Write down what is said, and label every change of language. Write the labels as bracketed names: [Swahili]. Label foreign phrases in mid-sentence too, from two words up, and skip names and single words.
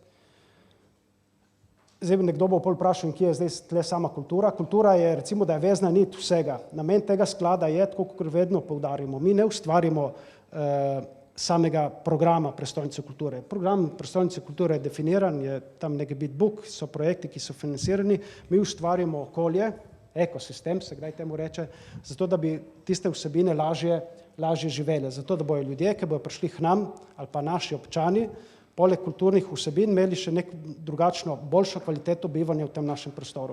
[Slovenian] Zdaj nekdo bo pol vprašal, kje je zdaj tle sama kultura. Kultura je, recimo, da je vezna nit vsega. Namen tega sklada je, tako kot vedno poudarimo, mi ne ustvarimo samega programa prestolnice kulture. Program prestolnice kulture je definiran, je tam neki [English] bit book, [Slovenian] so projekti, ki so financirani, mi ustvarimo okolje, ekosistem se kdaj temu reče, zato da bi tiste vsebine lažje živele, zato da bojo ljudje, ki bojo prišli k nam ali pa naši občani, poleg kulturnih vsebin imeli še nek drugačno, boljšo kvaliteto bivanja v tem našem prostoru.